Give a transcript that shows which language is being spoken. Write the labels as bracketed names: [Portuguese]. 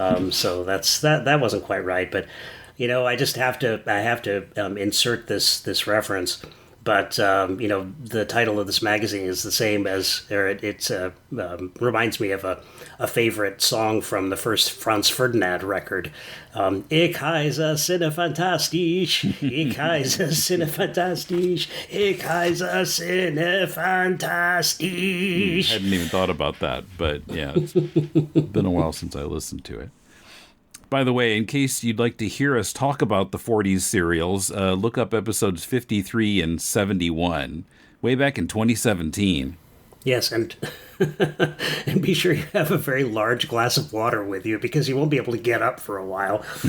[English] So that wasn't quite right. But, I have to insert this reference. But, the title of this magazine is the same as, it reminds me of a favorite song from the first Franz Ferdinand record. [German] Ich heiße Cinefantastisch, ich heiße Cinefantastisch, ich heiße Cinefantastisch. [English] Hadn't even thought about that, but yeah, it's been a while since I listened to it. By the way, in case you'd like to hear us talk about the 40s serials, look up episodes 53 and 71, way back in 2017. Yes, and and be sure you have a very large glass of water with you, because you won't be able to get up for a while.